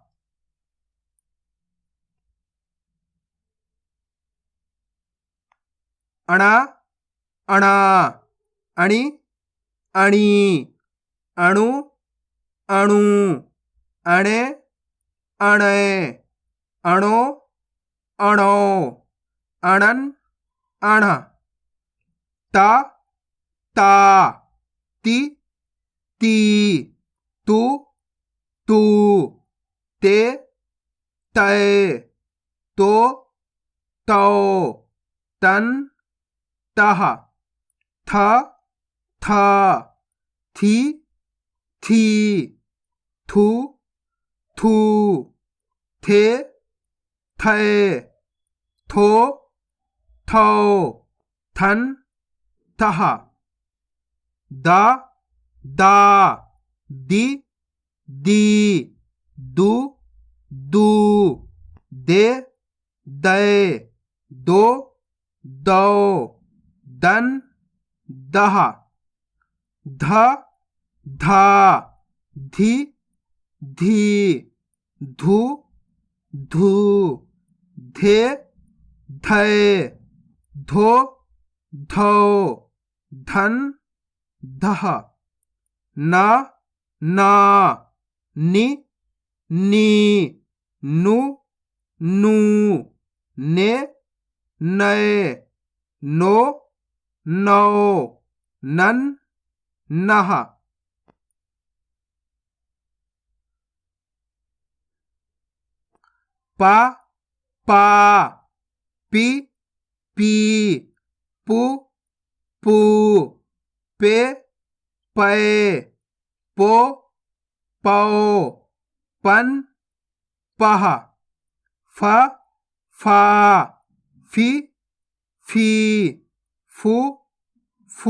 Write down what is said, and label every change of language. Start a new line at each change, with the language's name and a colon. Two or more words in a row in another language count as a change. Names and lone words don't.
Hindi: अणा अणा अणि अणि अणु अणु अणे अणे अणो अणो अणन अण ता ता ति ती तु तू ते तय तो तौ तन तह थ थ थी थी थू थू थे थे थो थो थन थह दा दा दी दी दू दू दे दे दो दो दन दह ध धा धी धी धू धू धे धे धो धो धन धह न ना नि नी नु नू ने नए नो नो नन नह पा पा पी पी पू पू पे पे पो पौ पन पह फ फा फी फी फू फू